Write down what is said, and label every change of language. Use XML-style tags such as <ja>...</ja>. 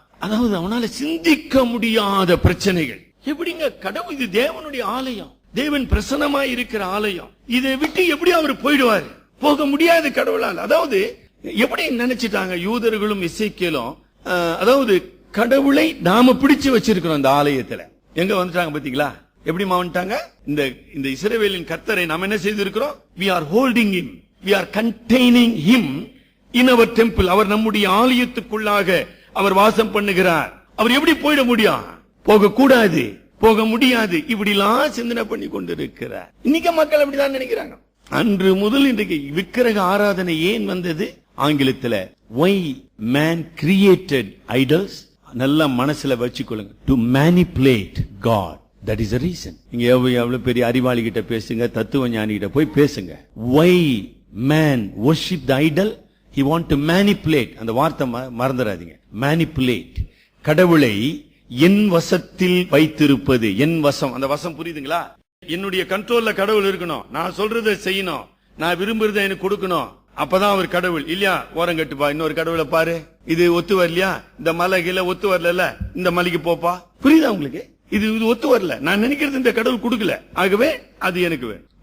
<ta>அதாவது அவனால சிந்திக்க முடியாத பிரச்சனைகள். எப்படிங்க கடவுள், இது தேவனுடைய ஆலயம், தேவன் பிரசன்னமாய் இருக்கிற ஆலயம், இதை விட்டு எப்படி அவர் போயிடுவாரு? போக முடியாது கடவுளால். அதாவது எப்படி நினைச்சிட்டாங்க யூதர்களும் எசேக்கியேலும், அதாவது கடவுளை நாம பிடிச்சு வச்சிருக்கிறோம் இந்த ஆலயத்துல. எங்க வந்துட்டாங்க பாத்தீங்களா? எப்படி வந்துட்டாங்க? இந்த இஸ்ரவேலின் கர்த்தரை நாம் என்ன செய்திருக்கிறோம்?</ta> <en>we are holding him, we are containing him in our temple.</en> <ta>அவர் நம்முடைய ஆலயத்துக்குள்ளாக அவர் வாசம் பண்ணுகிறார். அவர் எப்படி போயிட முடியும்? போக கூடாது, போக முடியாது. இப்படி எல்லாம் சிந்தனை பண்ணி கொண்டிருக்கிறார். இன்னைக்கு மக்கள் அப்படிதான் நினைக்கிறாங்க. அன்று முதல் இன்றைக்கு விக்கிரக ஆராதனை ஏன் வந்தது? ஆங்கிலத்துல</ta> <en>why man created idols.</en> <ta>நல்லா மனசுல வச்சுக்கொள்ளுங்க.</ta> <en>to manipulate God. That is the reason.</en> <ta>நீங்க எவ்வளவு பெரிய அறிவாளி கிட்ட பேசுங்க, தத்துவ ஞானி கிட்ட போய் பேசுங்க.</ta> <en>Why man worship the idol? He want to manipulate.</en> <ta>அந்த வார்த்தை மறந்துடாதீங்க.</ta> <en>manipulate. கடவுளை</en> <ta>என் வசத்தில் வைத்திருப்பது. என் வசம், அந்த வசம் புரியுதுங்களா? என்னுடைய கண்ட்ரோல்ல கடவுள் இருக்கணும். நான் சொல்றதை செய்யணும், நான் விரும்புறதை எனக்கு கொடுக்கணும். அப்பதான் அவர் கடவுள் இல்லையா? ஓரங்கட்டுப்பா, இன்னொரு கடவுளை பாரு, இது ஒத்து வரலையா, இந்த மலை கீழே ஒத்து வரல, இந்த மலைக்கு போப்பா. புரியுதா உங்களுக்கு? இது ஒத்து வரல, நான் நினைக்கிறது இந்த கடவுள் கொடுக்கல, ஆகவே அது எனக்கு வேணும்.</ta>